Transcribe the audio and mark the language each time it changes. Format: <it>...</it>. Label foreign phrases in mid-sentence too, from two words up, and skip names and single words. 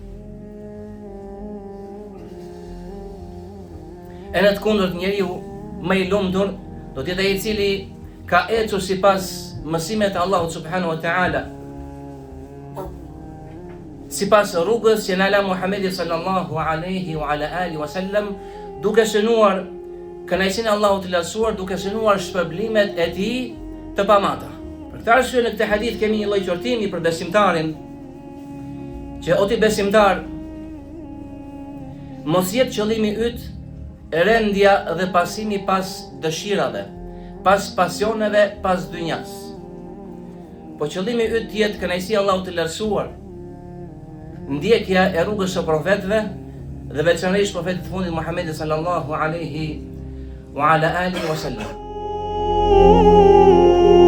<sq>E në të kundërt njeriu më i lumtur do të jetë ai i cili ka ecur sipas mësimeve të Allahut</sq> <ar>سبحانه وتعالى,</ar> <sq>sipas rrugës që na la Muhamedi</sq> <ar>صلى الله عليه وعلى آله وسلم,</ar> <sq>duke shënuar kënaqësinë e Allahut të lartësuar, duke shënuar shpërblimet e tij të pamata. Për këtë arsye në këtë hadith kemi një lloj qortimi për besimtarin, që o ti besimtar, mos jetë qëllimi yt rendja dhe pasimi pas dëshirave, pas pasioneve, pas dynjas. Po qëllimi yt jetë kënaqësia e Allahut të lartësuar, ndjekja e rrugës së profetëve dhe veçanërisht profetit fundit Muhamedi</sq> <ar>صلى الله عليه وعلى آله وسلم.</ar>